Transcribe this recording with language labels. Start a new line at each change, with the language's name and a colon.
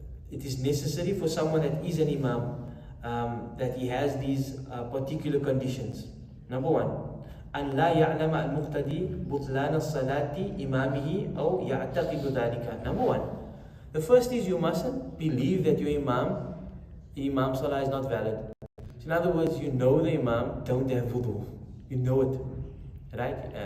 English: It is necessary for someone that is an imam that he has these particular conditions. Number 1.
Arabic: أن لا يعلم المقتدي بطلان الصلاة إمامه أو يعتقد ذلك.
English: Number 1. The first is you mustn't believe that your Imam Salah is not valid. So in other words, you know the Imam don't have wudu. You know it. Right?